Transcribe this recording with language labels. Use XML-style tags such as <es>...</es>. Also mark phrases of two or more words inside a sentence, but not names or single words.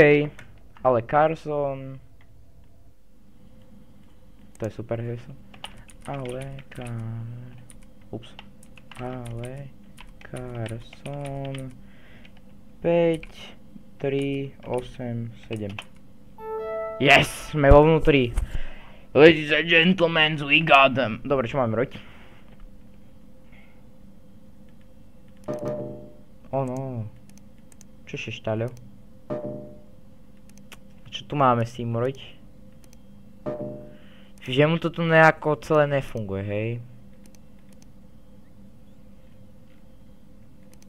<sk>Ale Carson. To je super heslo. Ale Carson 5387. Yes! Sme vo vnútri.</sk> <en>Ladies and gentlemen, we got them.</en> <sk>Dobre, čo máme robiť?</sk> <en>Oh no.</en> <sk>Čo še štáľo? Čo tu máme s tým robiť? Že mu to tu nejako celé nefunguje, hej?</sk>